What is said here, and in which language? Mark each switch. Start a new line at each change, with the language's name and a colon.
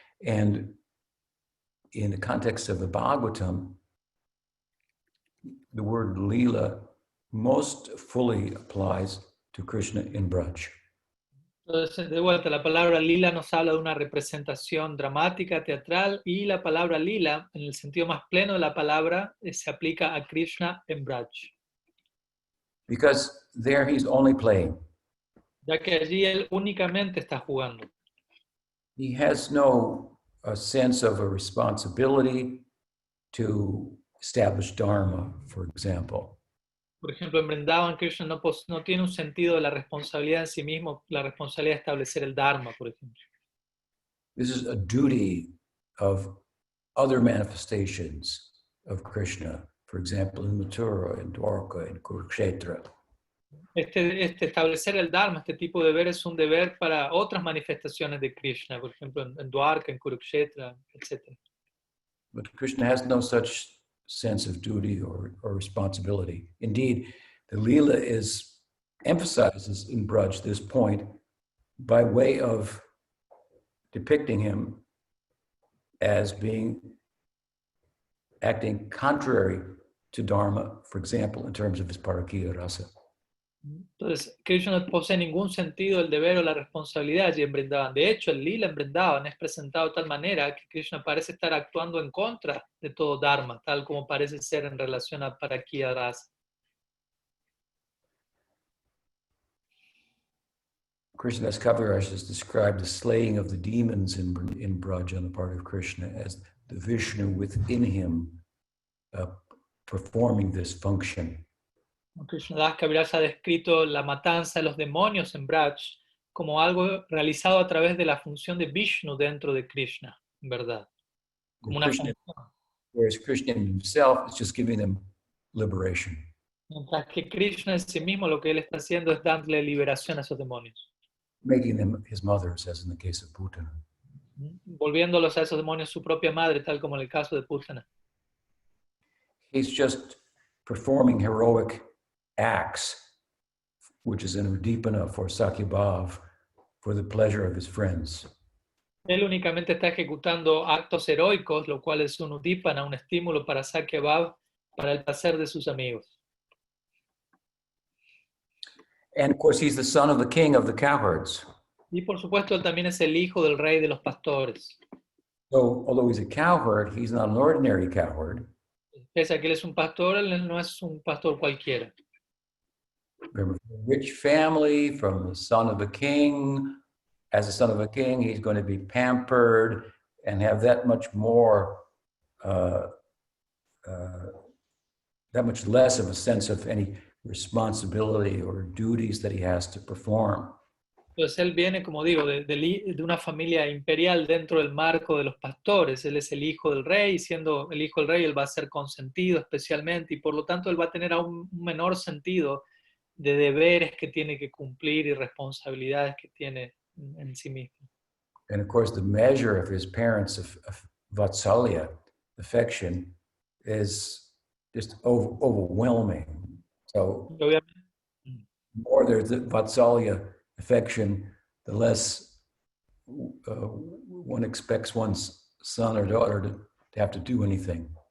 English: And in the context of the Bhagavatam, the word lila most fully applies to Krishna in Braj.
Spanish: Entonces, de vuelta, la palabra lila nos habla de una representación dramática, teatral, y la palabra lila, en el sentido más pleno de la palabra, se aplica a Krishna en Braj.
English: Because there he's only playing.
Spanish: Ya que allí él únicamente está jugando.
English: He has no sense of a responsibility to establish Dharma, for example.
Spanish: Por ejemplo, en Vrindavan, Krishna no tiene un sentido de la responsabilidad en sí mismo, la responsabilidad de establecer el Dharma, por ejemplo.
English: This is a duty of other manifestations of Krishna, for example, in Mathura, in Dwarka, in Kurukshetra.
Spanish: Establecer el Dharma, este tipo de deber, es un deber para otras manifestaciones de Krishna, por ejemplo, en Dwarka, en Kurukshetra, etc.
English: But Krishna has no such sense of duty or responsibility. Indeed, the Leela emphasizes in Braj this point by way of depicting him as acting contrary to Dharma, for example, in terms of his Parakiya rasa.
Spanish: Entonces, Krishna no posee ningún sentido el deber o la responsabilidad allí en Vrindavan. De hecho, el lila en Vrindavan es presentado de tal manera que Krishna parece estar actuando en contra de todo Dharma, tal como parece ser en relación a Parakiya rasa.
English: Krishnadas Kaviraj has described the slaying of the demons in Braj on the part of Krishna as the Vishnu within him performing this function.
Spanish: Krishnadas Kaviraj ha descrito la matanza de los demonios en Braj como algo realizado a través de la función de Vishnu dentro de Krishna, en verdad. Como una función.
English: Whereas Krishna himself is just giving them liberation.
Spanish: Mientras que Krishna en sí mismo lo que él está haciendo es darle liberación a esos demonios.
English: Making them his mothers, as in the case of Putana.
Spanish: Volviéndolos a esos demonios su propia madre, tal como en el caso de Putana.
English: He's just performing heroic acts, which is an udipana for Sakyabhav, for the pleasure of his friends.
Spanish: Él únicamente está ejecutando actos heroicos, lo cual es un udipana, un estímulo para Sakyabhav, para el placer de sus amigos.
English: And of course, he's the son of the king of the cowherds.
Spanish: Y por supuesto, él también es el hijo del rey de los pastores.
English: So, although he's a cowherd, he's not an ordinary cowherd.
Spanish: Pese a que él es un pastor, él no es un pastor cualquiera.
English: Remember, from a rich family, from the son of a king. As the son of a king, he's going to be pampered and have that much more, that much less of a sense of any responsibility or duties that he has to perform.
Spanish: Entonces él viene, como digo, de una familia imperial dentro del marco de los pastores. Él es el hijo del rey, y siendo el hijo del rey, él va a ser consentido especialmente, y por lo tanto él va a tener aún un menor sentido de deberes que tiene que cumplir y responsabilidades que tiene en sí mismo.
English: And of course, the measure of his parents' of vatsalya, affection, is just overwhelming. So
Spanish: Y obviamente,
English: the more there's the vatsalya affection, the less one expects one's son or daughter to have to do anything.